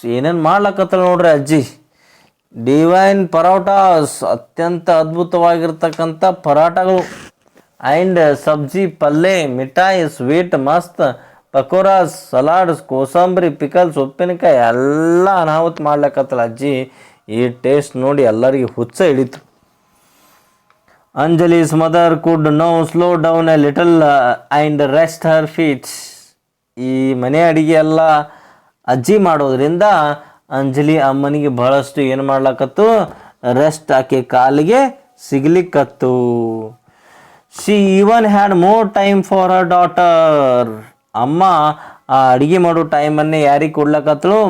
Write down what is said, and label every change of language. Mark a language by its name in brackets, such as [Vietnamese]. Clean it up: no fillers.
[Kannada] ಏನೇನು ಮಾಡ್ಲಕ್ಕತ್ತಲ್ಲ ನೋಡ್ರಿ ಅಜ್ಜಿ. ಡಿವೈನ್ ಪರೋಟಾಸ್, ಅತ್ಯಂತ ಅದ್ಭುತವಾಗಿರ್ತಕ್ಕಂಥ ಪರಾಟಗಳು, ಆ್ಯಂಡ್ ಸಬ್ಜಿ ಪಲ್ಲೆ, ಮಿಠಾಯಿ ಸ್ವೀಟ್ ಮಸ್ತ್, ಪಕೋರಾಸ್, ಸಲಾಡ್ಸ್, ಕೋಸಂಬರಿ, ಪಿಕಲ್ಸ್, ಉಪ್ಪಿನಕಾಯಿ ಎಲ್ಲ ಅನಾಹುತ ಮಾಡ್ಲಕ್ಕತ್ತಲ್ಲ ಅಜ್ಜಿ. ಈ ಟೇಸ್ಟ್ ನೋಡಿ ಎಲ್ಲರಿಗೆ ಹುಚ್ಚ ಹಿಡಿತು. [English] Anjali's mother could now slow down a little and rest her feet. [Kannada] ಈ ಮನೆ ಅಡಿಗೆ ಎಲ್ಲ ಅಜ್ಜಿ ಮಾಡೋದ್ರಿಂದ ಅಂಜಲಿ ಅಮ್ಮನಿಗೆ ಬಹಳಷ್ಟು ಏನು ಮಾಡ್ಲಕತ್ತು? ರೆಸ್ಟ್, ಆಕೆ ಕಾಲಿಗೆ ಸಿಗ್ಲಿಕ್ಕತ್ತು. [English] She even had more time for her daughter. [Kannada] ಅಮ್ಮ ಆ ಅಡುಗೆ ಮಾಡೋ ಟೈಮನ್ನೇ ಯಾರಿಗೆ ಕೊಡ್ಲಕತ್ತಳು?